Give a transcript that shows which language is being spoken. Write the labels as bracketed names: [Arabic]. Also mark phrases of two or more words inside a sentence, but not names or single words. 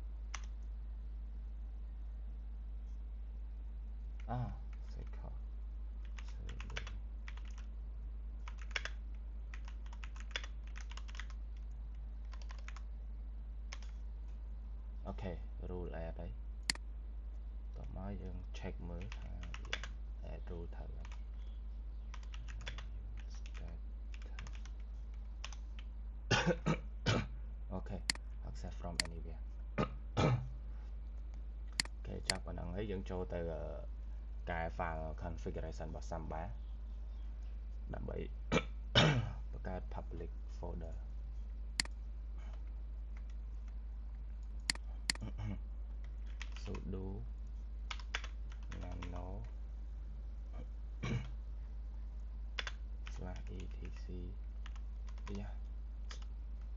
[Khmer] សេខអូខេ [English] rule add [Khmer] ហើយតោះមកយើង check មើលថាវា [English] add rule [Khmer] ត្រូវហើយ [English] អូខេ access from anywhere អូខេ [Khmer] ចាប់ប៉ុណ្ណឹងហើយយើងចូលទៅកែ [English] file configuration [Khmer] របស់ Samba ដើម្បីបង្កើត [English] public folder sudo nano /etc